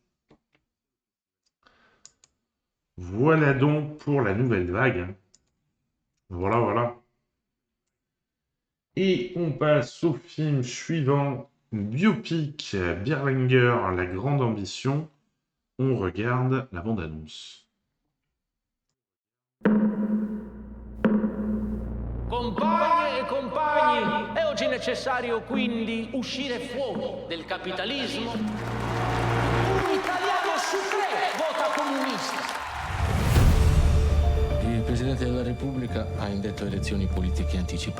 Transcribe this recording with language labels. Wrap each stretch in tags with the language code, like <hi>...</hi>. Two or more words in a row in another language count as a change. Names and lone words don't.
<fr>Voilà donc pour la Nouvelle Vague. Voilà. Et on passe au film suivant, biopic Berlinguer, La Grande Ambition. On regarde la bande-annonce.</fr> <it>Compagne e compagni, è oggi necessario quindi uscire fuori del capitalismo? Un italiano su 3 vota comunista. Il Presidente della Repubblica ha indetto elezioni politiche anticipate.</it>